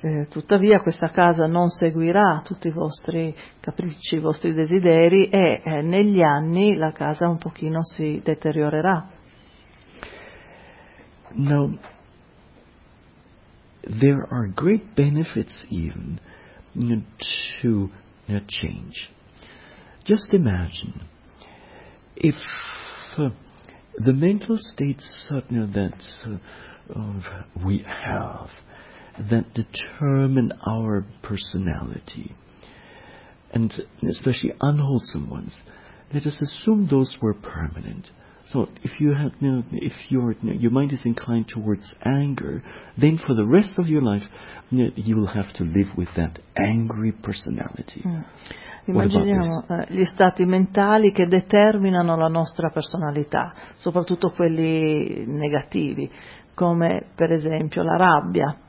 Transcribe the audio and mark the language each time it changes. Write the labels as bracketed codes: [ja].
[it] Tuttavia questa casa non seguirà tutti i vostri capricci, i vostri desideri, e negli anni la casa un pochino si deteriorerà. [en] Now, there are great benefits even to change. Just imagine if the mental state suddenly that we have that determine our personality, and especially unwholesome ones, let us assume those were permanent. So if you have your mind is inclined towards anger, then for the rest of your life you will have to live with that angry personality. [it] Immaginiamo gli stati mentali che determinano la nostra personalità, soprattutto quelli negativi, come per esempio la rabbia.